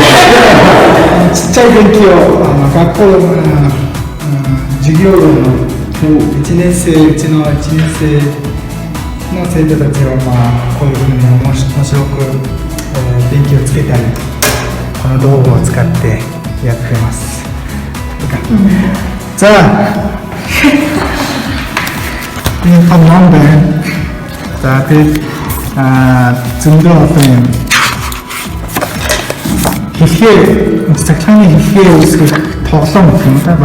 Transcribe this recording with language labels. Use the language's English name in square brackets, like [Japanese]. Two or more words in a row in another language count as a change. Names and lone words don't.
[Japanese] ちっちゃい電気を学校の授業の1年生、うちの1年生の生徒たちはこういうふうに面白く、電気をつけたり、この道具を使ってやってます。 [Korean] 자, 한번 좀 더 어떤 [Mongolian] хэлхээ цахилгааны хэлхээ үүсгэх тоглоом гэх юм да.